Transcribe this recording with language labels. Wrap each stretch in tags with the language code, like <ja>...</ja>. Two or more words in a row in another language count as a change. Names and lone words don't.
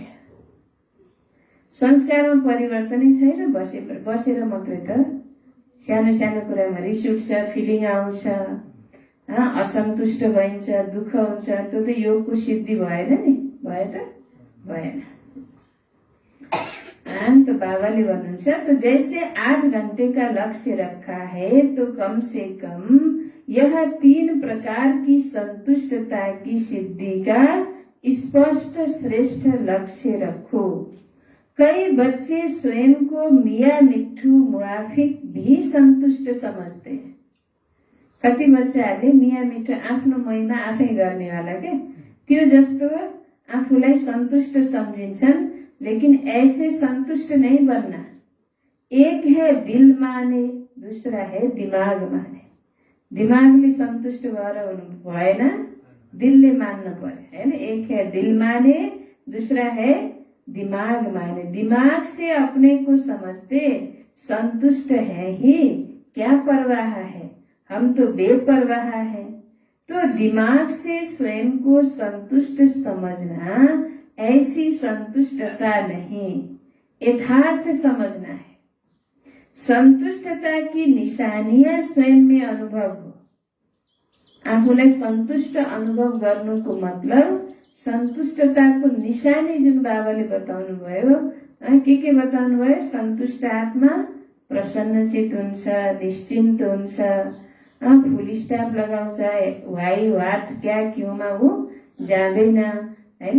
<ne>संस्कारमा परिवर्तनै छैन, बसेर मात्रै त सानो सानो कुरामा रिस उठ्छ, फिलिङ आउँछ, असन्तुष्ट भइन्छ, दुःख हुन्छ। त्यो त योगको सिद्धि भएन नि, भयो त भएन। तो बाबाले भन्नुहुन्छ,</ne> <hi>तो जैसे 8 घंटे का लक्ष्य रखा है तो कम से कम यह 3 प्रकार की संतुष्टता की सिद्धि का स्पष्ट श्रेष्ठ लक्ष्य रखो। कई बच्चे स्वयं को मिया मिठू मुआफिक भी संतुष्ट समझते हैं।</hi> <ne>कति बच्चाहरूले मिया मिठो आफ्नो मैमा आफै गर्नेवाला के त्यो जस्तो आफूलाई संतुष्ट सम्झिन्छन्,</ne> <hi>लेकिन ऐसे संतुष्ट नहीं बनना। एक है दिल माने, दूसरा है दिमाग माने।</hi> <ne>दिमागले संतुष्ट भएर हुनु भएन, दिलले मान्नु पर्यो, हैन?</ne> <hi>एक है दिल माने, दूसरा है दिमाग माने। दिमाग से अपने को समझते संतुष्ट है ही, क्या परवाह है, हम तो बेपरवाह है। तो दिमाग से स्वयं को संतुष्ट समझना ऐसी संतुष्टता नहीं, यथार्थ समझना है। संतुष्टता की निशानियां स्वयं में अनुभव हो।</hi> <ne>आफूलाई संतुष्ट अनुभव गर्नुको मतलब सन्तुष्टताको निशानी जुन बाबाले बताउनु भयो, के बताउनु भयो? सन्तुष्ट आत्मा प्रसन्नचित हुन्छ, निश्चिन्त हुन्छ,</ne> <en>full stop</en> <ne>लगाउँछ,</ne> <en>why what</en> <ne>क्या क्योंमा ऊ जाँदैन, हैन?</ne>